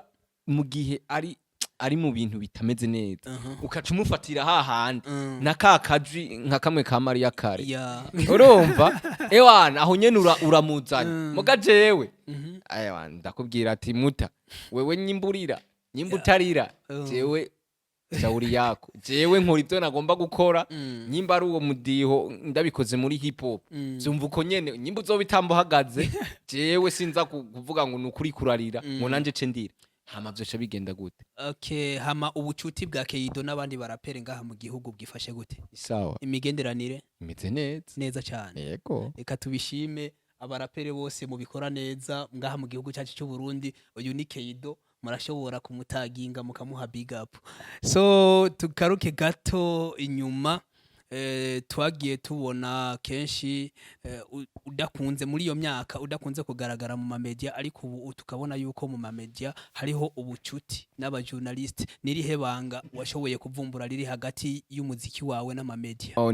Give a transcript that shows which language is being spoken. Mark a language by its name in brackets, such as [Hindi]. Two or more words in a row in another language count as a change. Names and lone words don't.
[Rundi] mu gihe ari mu bintu bitameze neza ukaca umufatira hahandi na kakajwi nka kamwe ka Maria Kare urumva ewana aho nyene uramuzanya muga jewe ndakubwira ati muta wewe nyimburira nyimbutarira jewe [Swahili] shauri yako [Rundi] jewe nkora ivyo nagomba gukora nyimba ari uwo mudiho ndabikoze muri hip hop zumva uko nyene nyimba uzobitambo hagaze jewe sinza kuvuga ngo nukuri kurarira ngo nanje ce ndira hama vyoca bigenda gute? Okay, hama ubucuti bwa Keido n'abandi barapere ngaha mu gihugu bwifashe gute? Sawa, imigenderanire imeze neza cyane. Yego, reka tubishime abarapere bose mubikora neza ngaha mu gihugu cyacu cy'u Burundi. Uyu ni Keido, murashobora kumutaginga mukamuha [English] big up. [Rundi] So tukaruke gato inyuma, twagiye tubona kenshi udakunze muri iyo myaka udakunze kugaragara mu mamedia, ariko ubu tukabona yuko mu mamedia hariho ubucuti n'abajournalist. Nirihe banga washoboye kuvumbura riri hagati y'umuziki wawe n'amamedia?